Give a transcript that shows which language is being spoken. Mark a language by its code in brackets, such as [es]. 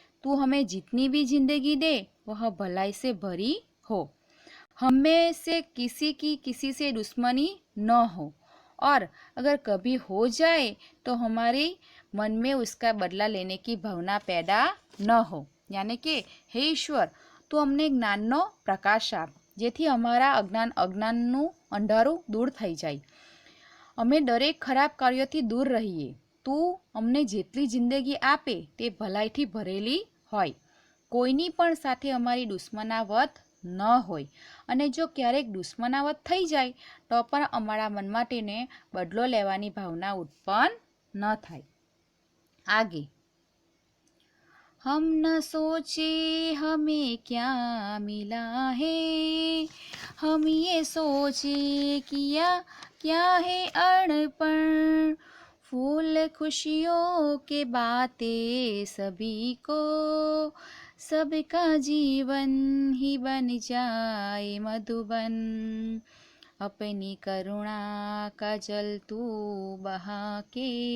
[hi] तू हमें जितनी भी जिंदगी दे वह भलाई से भरी हो, हमें से किसी से दुश्मनी न हो, और अगर कभी हो जाए तो हमारे मन में उसका बदला लेने की भावना पैदा न हो। यानी कि हे ईश्वर, [gu] તું અમને જ્ઞાનનો પ્રકાશ આપ જેથી અમારા અજ્ઞાનનું અંધારું દૂર થઈ જાય, અમે દરેક ખરાબ કાર્યોથી દૂર રહીએ। તું અમને જેટલી જિંદગી આપે તે ભલાઈથી ભરેલી હોય, કોઈની પણ સાથે અમારી દુશ્મનાવત ન હોય, અને જો ક્યારેક દુશ્મનાવત થઈ જાય તો પણ અમારા મનમાં તેને બદલો લેવાની ભાવના ઉત્પન્ન ન થાય। [hi] आगे, हम न सोचे हमें क्या मिला है, हम ये सोचे किया क्या है अड़पण, फूल खुशियों के बातें सभी को, सबका जीवन ही बन जाए मधुबन, अपनी करुणा का जल तू बहा के